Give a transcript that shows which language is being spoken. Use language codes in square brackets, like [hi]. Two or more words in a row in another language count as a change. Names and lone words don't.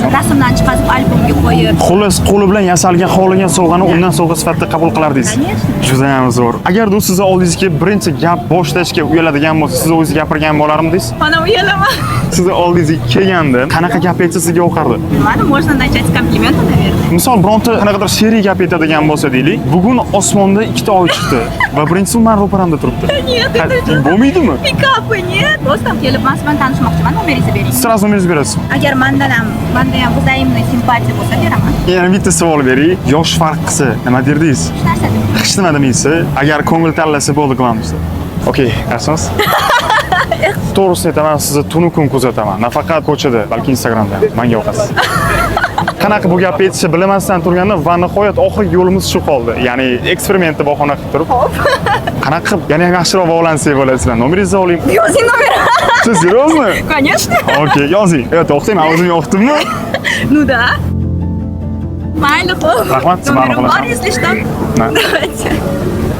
[uz] rasmdan chiqarib albomga qo'yib. Xullas, qo'li bilan yasalgan xohlagan sovg'ani undan sovg'a sifatida qabul qilardingiz. Juda ham zo'r. Agar u sizni oldingizga birinchi gap boshlashga uyaladigan bo'lsa, siz o'zingiz gapirgan bo'larmidingiz? Mana uyalaman. Sizni oldingizga kelganda qanaqa gap aytsa sizga yoqardi? [ru] Mana можно начать с комплимента, наверное. [uz] Misol, bironta qanaqadir she'riy gap aytadigan bo'lsa deylik, bugun osmonda ikkita oy chiqdi va birinchisi men ro'paramda turibdi. [ru] Нет, это [uz] bo'lmaydimi? Pikapı [ru] нет. Просто [uz] kelib men bilan tanishmoqchiman, nomeringizni bering. Sразу nomeringizni berasiz. Agar menda ham взаимный simpatiya bo'lsa beraman. Yana bitta savol bering. Yosh farq qilsa, nima derdingiz? Hech narsa demadim. Hech nima demaysiz. Agar ko'ngil tanlasa bo'ldi qilamiz. Okey, yaxshimisiz? To'g'risini aytaman, sizni tunu kun kuzataman. Nafaqat ko'chada, balki Instagramda. Menga yoqasiz. qanaqa bu gapni aytishni bilmasdan turganda va nihoyat oxirgi yo'limiz shu qoldi. Ya'ni eksperimentni bahona qilib turib. Hop. Qanaqa qilib yana ham yaxshiroq bog'lansak bo'lasizlar. Nomeringizni oling. Yozing nomer. Siz серьезно? [ru] Конечно. [uz] Okey, yozing. Evet, o'qitayman. O'zim o'qitdimmi? [ru] Ну да. [uz] Mayli, xo'p. Rahmat, Nomerim subhanallah. bor, [ru] если что. [uz] Na. [ru] Давайте.